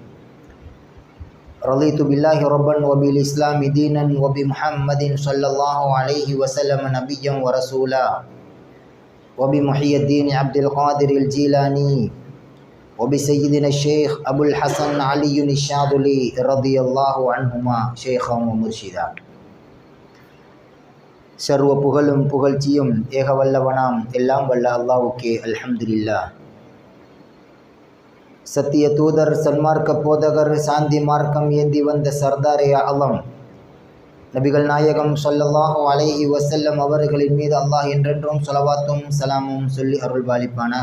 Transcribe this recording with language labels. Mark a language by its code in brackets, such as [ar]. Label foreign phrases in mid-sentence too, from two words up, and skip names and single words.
[ar] رضيت بالله ربا وبالإسلام دينا وبمحمد صلى الله عليه وسلم نبيا ورسولا وبمحي الدين عبد القادر الجيلاني وبسيدنا الشيخ أبو الحسن علي الشاذلي رضي الله عنهما شيخا ومرشدا. [ta] சர்வ புகழும் புகழ்ச்சியும் ஏகவல்லவனாம் எல்லாம் வல்ல அல்லாஹ்வுக்கே [ar] الحمد لله. [ta] சத்திய தூதர் சன்மார்க்க போதகர் சாந்தி மார்க்கம் ஏந்தி வந்த சர்தாரே ஆலம் நபிகள் நாயகம் [ar] صلى الله عليه وسلم [ta] அவர்களின் மீது அல்லாஹ் என்றென்றும் ஸலவாத்தும் சலாமும் சொல்லி அருள்பாலிப்பானாக.